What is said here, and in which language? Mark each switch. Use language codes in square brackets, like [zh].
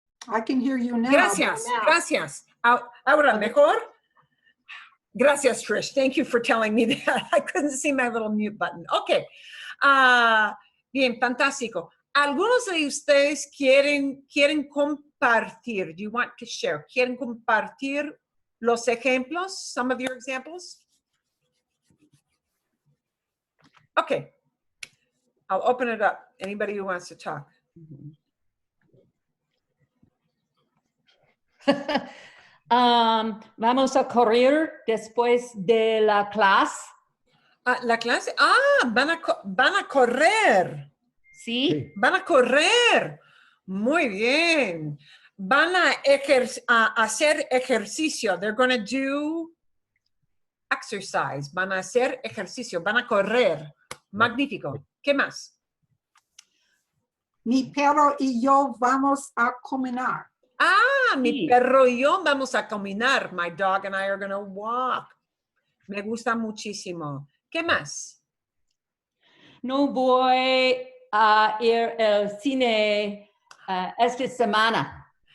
[en] I can hear you now. [es] Gracias, [en] now. [es] gracias. Ahora, mejor? Gracias, Trish. [en] Thank you for telling me that. I couldn't see my little mute button. [es] Okay. Bien, fantástico. ¿Algunos de ustedes quieren compartir? [en] Do you want to share? [es] ¿Quieren compartir los ejemplos? [en] Some of your examples? Okay. I'll open it up. Anybody who wants to talk. [es] Vamos a correr después de la clase. La clase. Van a correr. Sí. Van a correr. Muy bien. Van a hacer ejercicio. [en] They're going to do exercise. [es] Van a hacer ejercicio. Van a correr. Magnífico. ¿Qué más? Mi perro y yo vamos a caminar. Mi perro y yo vamos a caminar. [en] My dog and I are going to walk. [es] Me gusta muchísimo. ¿Qué más? No voy a ir al cine esta semana.